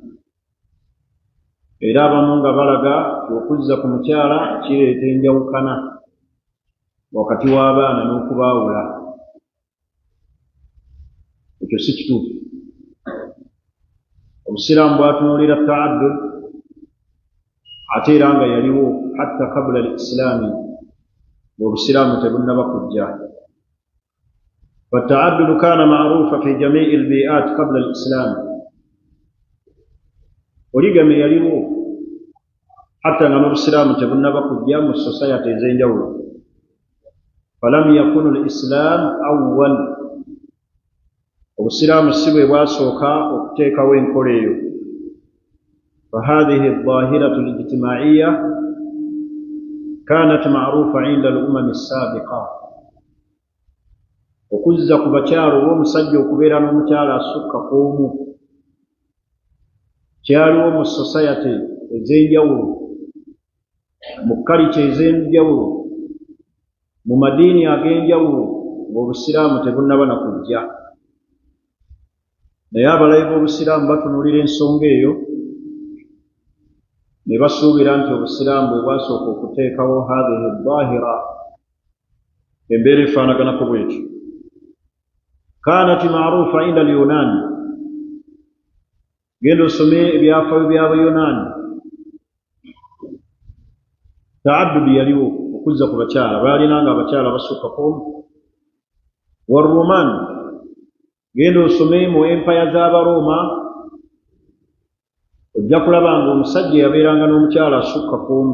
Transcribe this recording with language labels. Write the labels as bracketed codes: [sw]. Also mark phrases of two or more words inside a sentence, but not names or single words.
[lg] era abamu nga balaga okuzza ku mukyala kireeta enjawukana wakati w'abaana n'okubaawula. Ekyo si kituufu. Obusiraamu bwatunuulira ta'addud ate era nga yaliwo [ar] حتى قبل الإسلام, [lg] ng'obusiraamu tebunnaba kujja. [ar] فالتعدد كان معروفا في جميع البيئات قبل الإسلام. [lg] Poligamy yaliwo hatta nga n'obusiraamu tebunnaba kujja mu society ez'enjawulo. [ar] فلم يكن الإسلام أول. [lg] Obusiraamu si bwe bwasooka okuteekawo enkola eyo. [ar] فهذه الظاهرة الاجتماعية كانت معروفة عند الأمم السابقة. [lg] Okuzza ku bakyala olw'omusajja okubeera n'omukyala asukka ku omu kyaliwo mu society ez'enjawulo, mu culture ez'enjawulo, mu madiini ag'enjawulo, ng'obusiraamu tebunnaba na kujja. Naye abalabe b'obusiraamu batunuulira ensonga eyo ne basuubira nti obusiraamu bwe bwasooka okuteekawo [ar] هذه الظاهرة, [lg] embeera efaanaganako bwetyo. [ar] كانت معروفة عند اليونان. [lg] Genda osome ebyafaayo by'Abayunaani. Ta'addud yaliwo, okuzza ku bakyala, baalinanga abakyala basukka ku omu. Warrumaan, genda osome mu empaya z'Abaroma, ojja kulaba nga omusajja yabeeranga n'omukyala asukka ku omu.